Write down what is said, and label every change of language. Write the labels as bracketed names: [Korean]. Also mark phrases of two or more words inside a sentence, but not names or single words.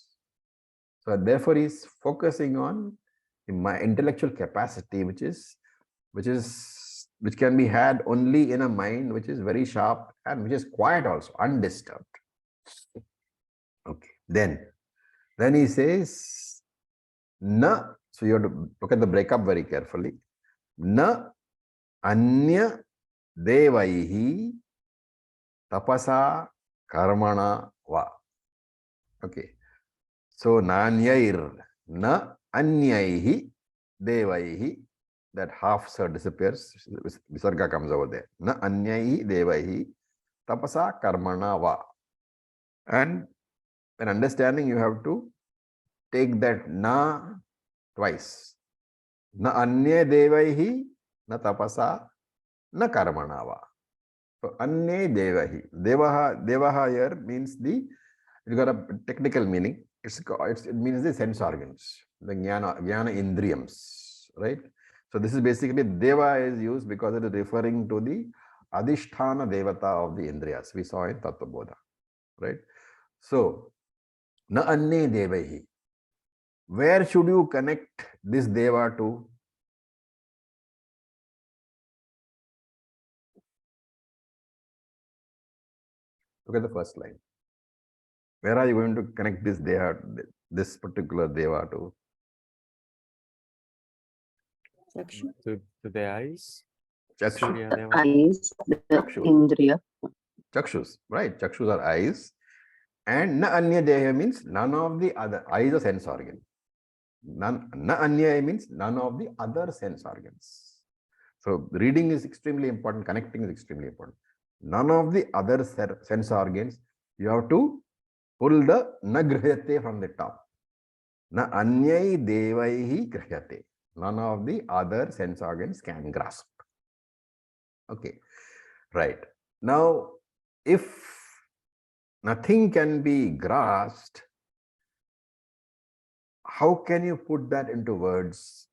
[English] So therefore he is focusing on my intellectual capacity, which can be had only in a mind which is very sharp and which is quiet also, undisturbed. Okay. Then he says, na, so you have to look at the breakup very carefully. [Sanskrit] Na anya devaihi tapasa karmana va. [English] Okay. So [Sanskrit] nanyair, na anyaihi devaihi, [English] that half sir disappears, visarga comes over there. [Sanskrit] Na anyaihi devaihi tapasa karmana va. [English] And when understanding, you have to take that na twice. [Sanskrit] Na anya devaihi, na tapasa, na karmana va. So anya devahi. [English] Devaha here means it got a technical meaning. It means the sense organs, the [Sanskrit] jnana indriyams, [English] right? So this is basically deva is used because it is referring to the [Sanskrit] adhisthana devata [English] of the indriyas we saw in Tattva Bodha, right? [Sanskrit] So na anye devahi. [English] Where should you connect this deva to? Look at the first line. Where are you going to connect this deva, this particular deva to? To the eyes. Chakshu. Eyes, the indriya. Chakshus, right? Chakshus are eyes. And [Sanskrit] na anya deha [English] means none of the other. Eyes are sense organ. [Sanskrit] Na anya [English] means none of the other sense organs. So reading is extremely important. Connecting is extremely important. None of the other sense organs. You have to pull the [Sanskrit] na grihyate [English] from the top. [Sanskrit] Na anyai devaihi grihyate. [English] None of the other sense organs can grasp. Okay, right. Now, if nothing can be grasped, how can you put that into words?